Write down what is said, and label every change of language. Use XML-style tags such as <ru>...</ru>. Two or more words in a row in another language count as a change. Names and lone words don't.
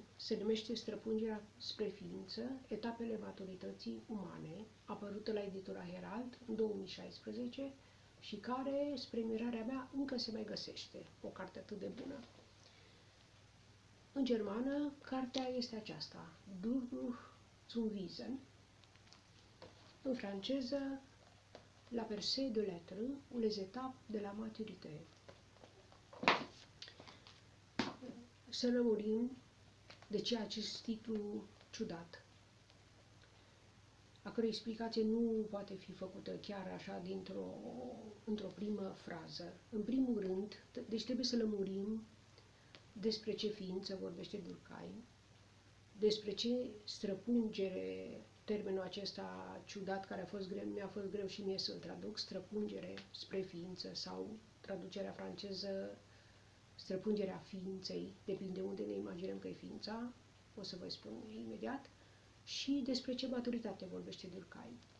<ro>Se numește Străpungerea spre ființă, etapele maturității umane, apărută la editura Herald în 2016 și care, spre mirarea mea, încă se mai găsește. O carte atât de bună. În germană, cartea este aceasta, Durchbruch zum Wesen. În franceză,</ro> <fr>La percée de l'être, ou les étapes de la maturité.</fr> <ro>Să lămurim de ce acest titlu ciudat, a cărei explicație nu poate fi făcută chiar așa într-o primă frază. În primul rând, deci trebuie să lămurim despre ce ființă vorbește Durkheim, despre ce străpungere, termenul acesta ciudat care mi-a fost greu și mie să-l traduc, străpungere spre ființă sau traducerea franceză străpungerea ființei, depinde unde ne imaginăm că e ființa, o să vă spun imediat, și despre ce maturitate vorbește Durkheim.</ro>